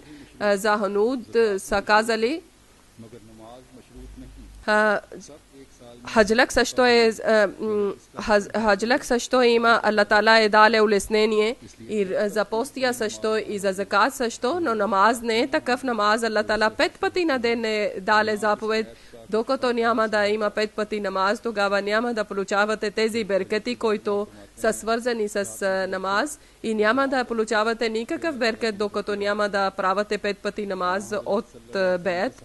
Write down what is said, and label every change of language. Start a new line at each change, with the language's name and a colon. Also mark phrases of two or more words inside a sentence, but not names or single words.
Bulgarian: За Хануд са казали, хаджлък също има, Аллах Таала е дале улеснение, и за постия също, и за закат също, но намаз не е такъв намаз. Аллах Таала 5 пъти на ден е дале заповед. Докато няма да има 5 пъти намаз, тогава няма да получавате тези беркети, които са свързани с намаз, и няма да получавате никакъв беркет, докато няма да правите 5 пъти намаз от бейт.